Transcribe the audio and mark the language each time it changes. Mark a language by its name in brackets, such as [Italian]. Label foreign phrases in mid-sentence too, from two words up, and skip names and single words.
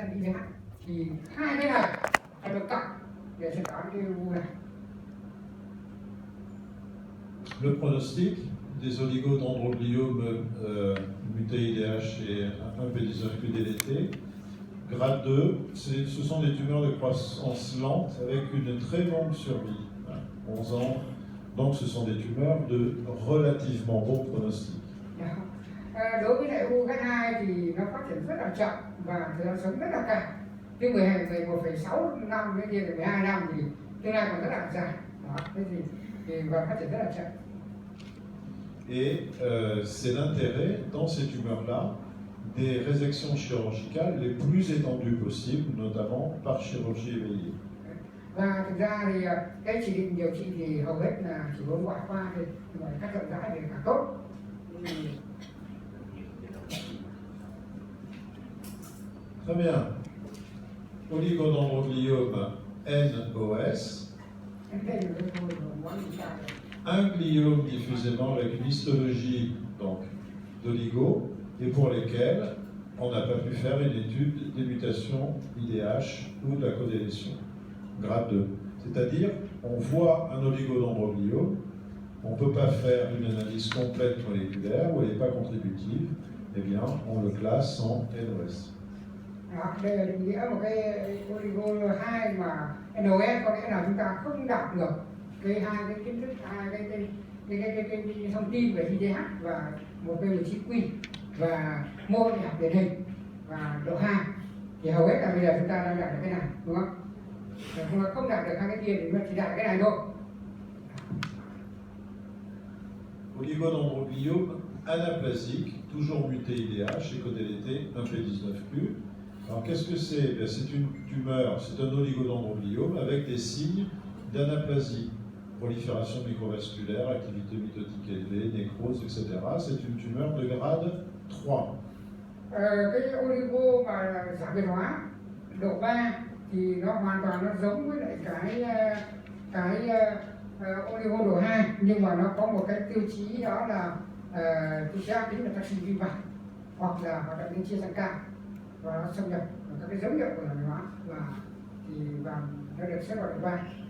[Vietnamese] VH thì hai cái này phải được cộng để chẩn đoán cái u này. [French] Le pronostic des oligodendrogliomes mutés IDH et un P19Q délété, grade 2, ce sont des tumeurs de croissance lente avec une très longue survie, 11 ans, donc ce sont des tumeurs de relativement bon pronostic. [Vietnamese] Đối với lại u các hai thì nó phát triển rất là chậm và thời gian sống rất là cao. Cái 11,6 năm cái kia thì 12 năm thì tương lai còn rất là dài. Đó, thế thì và phát triển rất là chậm. [French] Et c'est l'intérêt dans ces tumeurs-là des résections chirurgicales les plus étendues possibles, notamment par chirurgie éveillée. [Vietnamese] Và thực ra thì cái chỉ định điều trị thì hầu hết là chỉ có ngoại khoa thì cắt rộng rãi thì càng tốt. [French] Très bien. Oligodendrogliome NOS. Un gliome diffusément avec une histologie donc d'oligo et pour lesquels on n'a pas pu faire une étude des mutations IDH ou de la codélétion, grade 2. C'est-à-dire, on voit un oligodendrogliome, on ne peut pas faire une analyse complète moléculaire où elle n'est pas contributive, eh bien, on le classe en NOS. [Vietnamese] Đó, đây là định nghĩa một cái oligo 2 mà NOS có nghĩa là chúng ta không đạt được cái hai cái kiến thức, hai cái thông tin về IDH và một P19Q và mô y học điển hình và độ 2 thì hầu hết là bây giờ chúng ta đang đạt được cái này, đúng không? Chúng ta không đạt được hai cái kia thì chỉ đạt cái này thôi. [French] Oligodendrogliome anaplasique, toujours muté IDH et codélété un P19Q. Alors qu'est-ce que c'est? C'est une tumeur, c'est un oligodendrogliome avec des signes d'anaplasie, prolifération microvasculaire, activité mitotique élevée, nécrose, etc. C'est une tumeur de grade 3. [Vietnamese] Cái oligo mà giảm biệt hóa độ 3 thì nó hoàn toàn nó giống với lại cái oligo độ 2 nhưng mà nó có một cái tiêu chí đó là tiêu chí ác tính là tác sinh vi vặt hoặc là hoạt động liên chia sang cao và nó xâm nhập vào các cái dấu hiệu của giảm biệt hóa và nó được xếp vào độ 3.